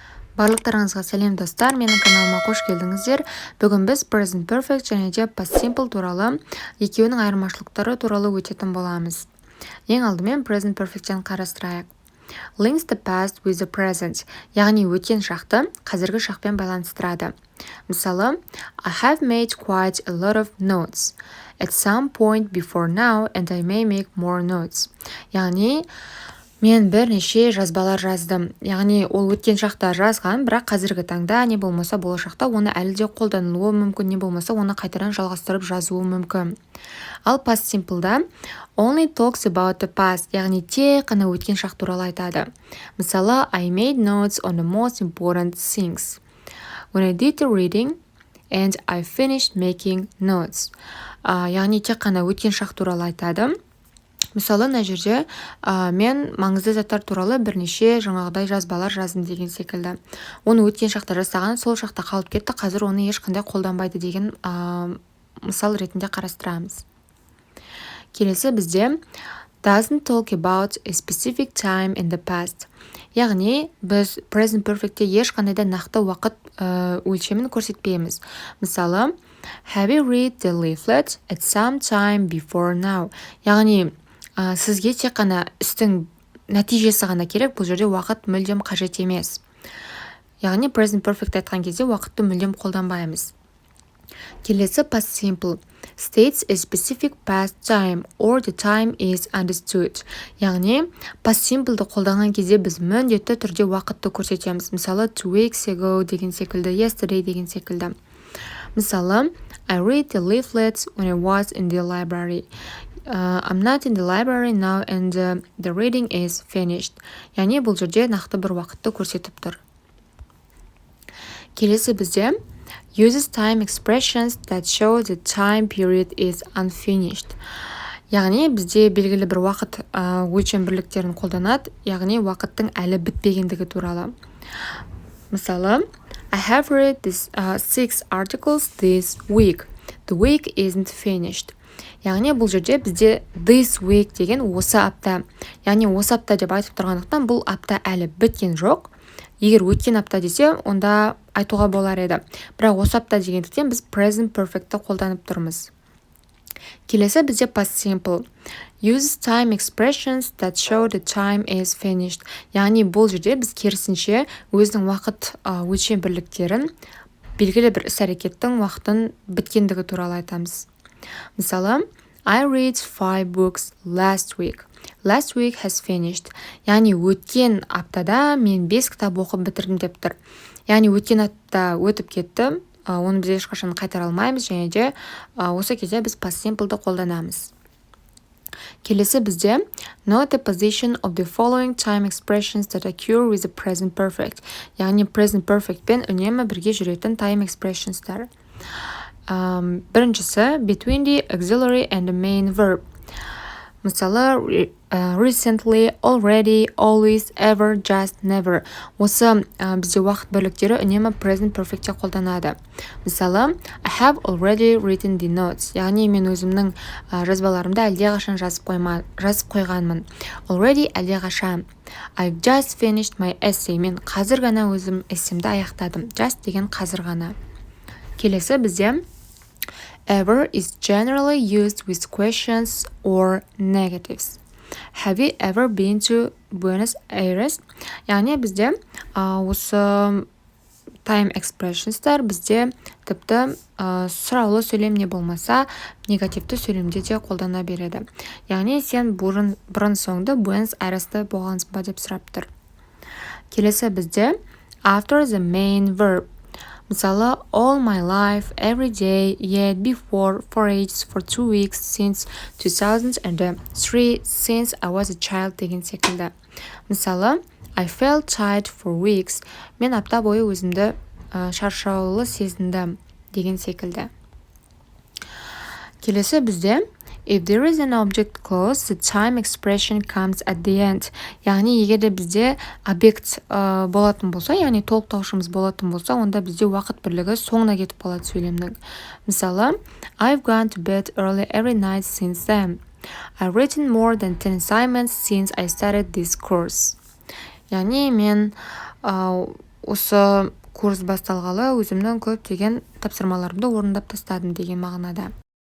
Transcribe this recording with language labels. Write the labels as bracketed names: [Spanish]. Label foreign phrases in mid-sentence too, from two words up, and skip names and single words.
[Kazakh] Барлықтарыңызға сәлем достар, менің каналыма қош келдіңіздер. Бүгін біз [English] present perfect [Kazakh] және де [English] past simple [Kazakh] туралы екеуінің айырмашылықтары туралы өтетін боламыз. Ең алдымен [English] present perfect'тен [Kazakh] қарастырайық. [English] Links the past with the present, [Kazakh] яғни өткен шақты қазіргі шақпен байланыстырады. Мысалы, [English] I have made quite a lot of notes at some point before now and I may make more notes. [Kazakh] Яғни мен бірнеше жазбалар жаздым. Яғни ол өткен шақта жазған, бірақ қазіргі таңда не болмаса болашақта оны әлі де қолданылуы мүмкін, не болмаса оны қайтадан жалғастырып жазуы мүмкін. [English] Ал past simple'да only talks about the past, [Kazakh] яғни тек қана өткен шақ туралы айтады. Мысалы, [English] I made notes on the most important things. When I did the reading and I finished making notes. [Kazakh] Яғни тек қана өткен шақ туралы айтады. Мысалы, мына жерде мен маңызды заттар туралы бірнеше жаңағыдай жазбалар жаздым деген секілді. Оны өткен шақта жасаған, сол шақта қалып кетті, қазір оны ешқандай қолданбайды деген мысал ретінде қарастырамыз. Келесі бізде [English] doesn't talk about a specific time in the past. [Kazakh] Яғни біз [English] present perfect'те [Kazakh] ешқандай да нақты уақыт өлшемін көрсетпейміз. Мысалы, [English] have you read the leaflet at some time before now? [Kazakh] Яғни сізге тек қана істің нәтижесі ғана керек, бұл жерде уақыт мүлдем қажет емес. Яғни [English] present perfect [Kazakh] айтқан кезде уақытты мүлдем қолданбаймыз. [English] Келесі past simple states a specific past time or the time is understood. [Kazakh] Яғни [English] past simple'ды [Kazakh] қолданған кезде біз міндетті түрде уақытты көрсетеміз. Мысалы, [English] 2 weeks ago [Kazakh] деген секілді, yesterday деген секілді. Мысалы, [English] I read the leaflets when I was in the library. I'm not in the library now and the reading is finished. [Kazakh] Яғни бұл жерде нақты бір уақытты көрсетіп тұр. Келесі бізде [English] uses time expressions that show the time period is unfinished. [Kazakh] Яғни бізде белгілі бір уақыт өлшем бірліктерін қолданады, яғни уақыттың әлі бітпегендігі туралы. Мысалы, [English] I have read 6 articles this week. The week isn't finished. [Kazakh] Яғни бұл жерде бізде [English] this week [Kazakh] деген осы апта. Яғни осы апта деп айтып тұрғандықтан бұл апта әлі біткен жоқ. Егер өткен апта десе, онда айтуға болар еді. Бірақ осы апта дегендіктен біз [English] present perfect'ті [Kazakh] қолданып тұрмыз. Келесі бізде [English] past simple. Uses time expressions that show the time is finished. [Kazakh] Яғни бұл жерде біз керісінше өзінің уақыт өлшем бірліктерін белгілі бір іс-әрекеттің уақытын біткендігі туралы айтамыз. Мысалы, [English] I read 5 books last week. Last week has finished. [Kazakh] Яғни өткен аптада мен 5 кітап оқып бітірдім деп тұр. Яғни өткен апта өтіп кетті, оны біз ешқашан қайтара алмаймыз, және де осы кезде біз [English] past simple'ды [Kazakh] қолданамыз. Келесі бізде [English] note the position of the following time expressions that occur with the present perfect. [Kazakh] Яғни [English] present perfect [Kazakh] пен үнемі бірге жүретін [English] time expressions'тар. Біріншісі between the auxiliary and the main verb. Мысалы, recently, already, always, ever, just, never. [Kazakh] Осы бізде уақыт бірліктері үнемі [English] present perfect'те [Kazakh] қолданады. Мысалы, [English] I have already written the notes. [Kazakh] Яғни мен өзімнің жазбаларымды әлдеқашан жазып қойғанмын. Already әлдеқашан. [English] I've just finished my essay. [Kazakh] Мен қазір ғана өзім эссемді аяқтадым. [English] Just [Kazakh] деген қазір ғана. Келесі бізде [English] ever is generally used with questions or negatives. Have you ever been to Buenos Aires? [Kazakh] Яғни бізде осы [English] time expressions'тар [Kazakh] бізде тіпті сұраулы сөйлем не болмаса негативті сөйлемде де қолдана береді. Яғни сен бұрын соңды Buenos Aires'те болғансың ба деп сұрап тұр. Келесі бізде [English] after the main verb. Мысалы, all my life, every day, yet, before, for ages, for 2 weeks, since 2003, since I was a child [Kazakh] деген секілді. Мысалы, [English] I felt tired for weeks. [Kazakh] Мен апта бойы өзімді шаршаулы сезіндім деген секілді. [English] Келесі бізде if there is an object clause, the time expression comes at the end. [Kazakh] Яғни егер де бізде объект болатын болса, яғни толықтаушымыз болатын болса, онда бізде уақыт бірлігі соңына кетіп қалады сөйлемнің. Мысалы, [English] I've gone to bed early every night since then. I've written more than 10 assignments since I started this course. [Kazakh] Яғни мен осы курс басталғалы өзімнің көптеген тапсырмаларымды орындап тастадым деген мағынада.